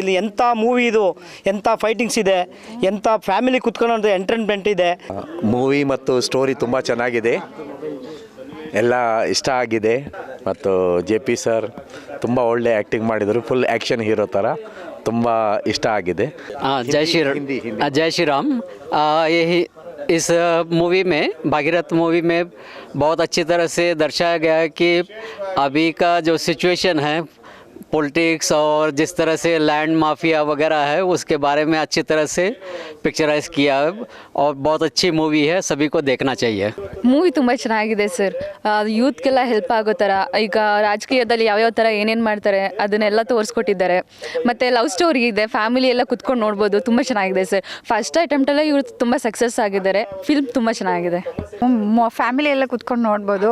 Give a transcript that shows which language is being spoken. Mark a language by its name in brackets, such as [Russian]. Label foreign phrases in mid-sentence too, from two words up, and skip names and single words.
[Kannada] ಇಲ್ಲಿ ಎಂಥ ಮೂವಿ ಇದು, ಎಂಥ ಫೈಟಿಂಗ್ಸ್ ಇದೆ, ಎಂಥ ಫ್ಯಾಮಿಲಿ ಕುತ್ಕೊಳ್ಳೋ ಎಂಟರ್ಟೈನ್ಮೆಂಟ್ ಇದೆ. ಮೂವಿ ಮತ್ತು ಸ್ಟೋರಿ ತುಂಬ ಚೆನ್ನಾಗಿದೆ, ಎಲ್ಲ ಇಷ್ಟ ಆಗಿದೆ. ಮತ್ತು JP ಸರ್ ತುಂಬ ಒಳ್ಳೆ ಆ್ಯಕ್ಟಿಂಗ್ ಮಾಡಿದರು, [English] full action hero [Kannada] ಥರ, ತುಂಬ ಇಷ್ಟ ಆಗಿದೆ. [Hindi] जय श्री राम. इस मूवी में भागीरथ मूवी में बहुत अच्छी तरह से दर्शाया गया है कि अभी का जो सिचुएशन है पॉलिटिक्स और जिस तरह से [English] land mafia [Hindi] वगैरह है उसके बारे में अच्छी तरह से पिक्चराइज किया है और बहुत अच्छी मूवी है, सभी को देखना चाहिए. [Kannada] ಮೂವಿ ತುಂಬ ಚೆನ್ನಾಗಿದೆ ಸರ್. ಯೂತ್ಗೆಲ್ಲ ಹೆಲ್ಪ್ ಆಗೋ ಥರ, ಈಗ ರಾಜಕೀಯದಲ್ಲಿ ಯಾವ್ಯಾವ ಥರ ಏನೇನು ಮಾಡ್ತಾರೆ ಅದನ್ನೆಲ್ಲ ತೋರಿಸ್ಕೊಟ್ಟಿದ್ದಾರೆ. ಮತ್ತು [English] love story [Kannada] ಇದೆ, ಫ್ಯಾಮಿಲಿ ಎಲ್ಲ ಕುತ್ಕೊಂಡು ನೋಡ್ಬೋದು, ತುಂಬ ಚೆನ್ನಾಗಿದೆ ಸರ್. [English] first attemptಲ್ಲೇ [Kannada] ಇವರು ತುಂಬ ಸಕ್ಸಸ್ ಆಗಿದ್ದಾರೆ. ಫಿಲ್ಮ್ ತುಂಬ ಚೆನ್ನಾಗಿದೆ, ಫ್ಯಾಮಿಲಿ ಎಲ್ಲ ಕುತ್ಕೊಂಡು ನೋಡ್ಬೋದು.